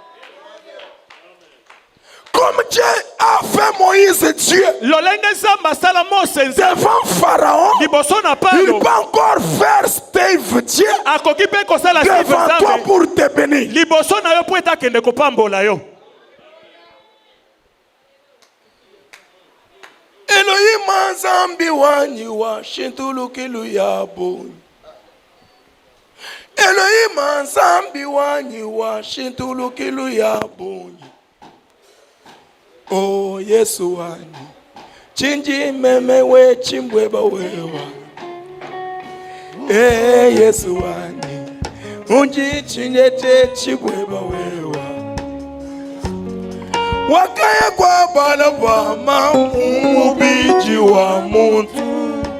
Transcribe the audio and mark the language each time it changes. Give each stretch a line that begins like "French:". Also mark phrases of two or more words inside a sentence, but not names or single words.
French: Comme Dieu a fait Moïse Dieu devant Pharaon, il peut encore faire Steve Dieu devant toi pour te bénir.
Chokwe: Elohim Zambi wanyiwa shintulukilu ya boni. Elohim Zambi wanyiwa shintulukilu ya boni. Oh Yesu wani chinji meme we chimbweba wewa. Yesu wani unji chinjete chimbweba wewa. Wakaya kwa bala wa mubiji wa muntu.